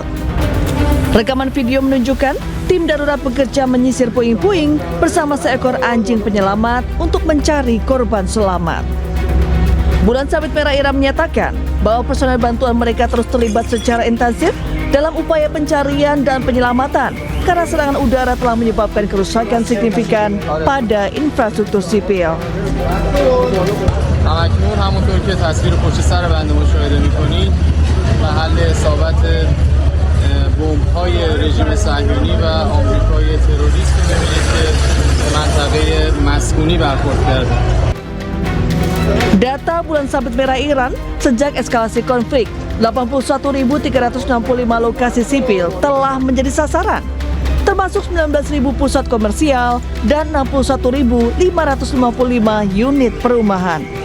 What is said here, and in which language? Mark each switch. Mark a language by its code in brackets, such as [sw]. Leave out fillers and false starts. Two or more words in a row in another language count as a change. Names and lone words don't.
[id] Rekaman video menunjukkan tim darurat bekerja menyisir puing-puing bersama seekor anjing penyelamat untuk mencari korban selamat. Bulan Sabit Merah Iran menyatakan bahwa personel bantuan mereka terus terlibat secara intensif dalam upaya pencarian dan penyelamatan karena serangan udara telah menyebabkan kerusakan signifikan pada infrastruktur sipil. [fa] بمب‌های رژیم صهیونی و آمریکای تروریست رو می‌بینید که به منطقه مسکونی برخورد کرده. [id] Data Bulan Sabit Merah Iran, sejak eskalasi konflik, 81.365 lokasi sipil telah menjadi sasaran, termasuk 19.000 pusat komersial dan 61.555 unit perumahan.